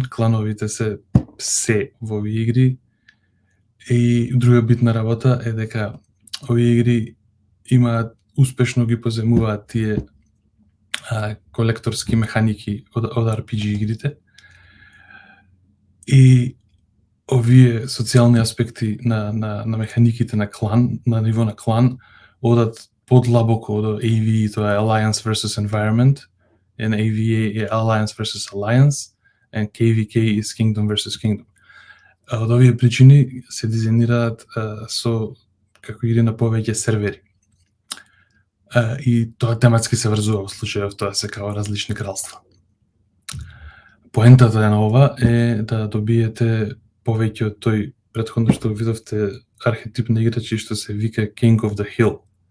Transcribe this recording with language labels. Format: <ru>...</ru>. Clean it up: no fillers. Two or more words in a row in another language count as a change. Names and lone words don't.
<mk>Клановите се во овие игри. И друга битна работа е дека овие игри имаат успешно ги поземуваат тие колекторски механики од RPG игрите. И овие социјални аспекти на механиките на клан, на ниво на клан, одат подлабоко до AVE, тоа е</mk> <en>Alliance versus Environment, and AVA</en> <mk>е</mk> <en>Alliance versus Alliance, and KVK is Kingdom versus Kingdom.</en> <mk>од овие причини се дизајнираат со како игри на повеќе сервери. И тоа тематски се врзува во случајов тоа се као различни кралства. Поентата на ова е да добиете повеќе од тој претходно што видовте архетип на играчи што се вика King of the Hill.</mk>